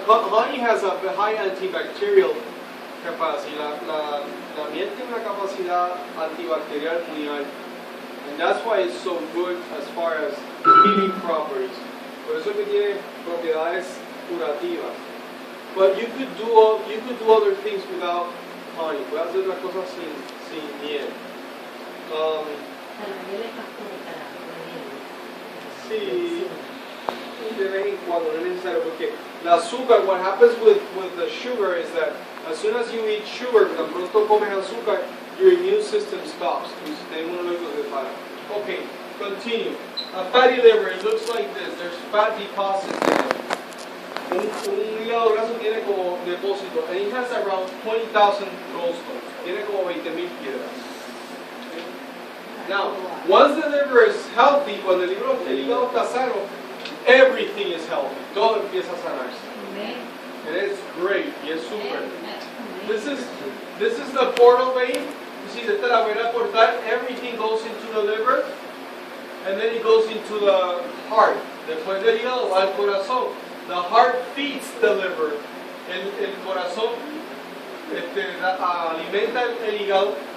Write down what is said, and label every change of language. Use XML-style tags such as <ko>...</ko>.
<en>Honey has a high antibacterial capacity.</en> <es>La miel tiene una capacidad antibacterial muy alta.</es> <en>And that's why it's so good as far as healing properties.</en> <es>Por eso que tiene propiedades curativas.</es> <en>But you could do other things without honey.</en> <es>Puedes hacer las cosas sin miel. Sí, de vez en cuando, no es necesario, porque el azúcar,</es> <en>what happens with the sugar is that as soon as you eat sugar,</en> <es>tan pronto comes azúcar,</es> <en>your immune system stops.</en> <es>Tu sistema inmunológico se para.</es> <en>Okay, continue. A fatty liver, it looks like this. There's fat deposits there.</en> <es>Un hígado graso tiene como depósito,</es> <en>and it has around 20,000 gallstones.</en> <es>Tiene como 20,000 piedras.</es> <en>Now, once the liver is healthy,</en> <es>cuando el hígado está sano,</es> <en>everything is healthy.</en> <es>Todo empieza a sanarse.</es> <en>And it's great.</en> <es>Y es super.</es> <en>This is the portal vein. You see,</en> <es>esta es la vena portal.</es> <en>Everything goes into the liver, and then it goes into the heart.</en> <es>Después del hígado va al corazón.</es> <en>The heart feeds the liver.</en> <es>El corazón alimenta el hígado.</es>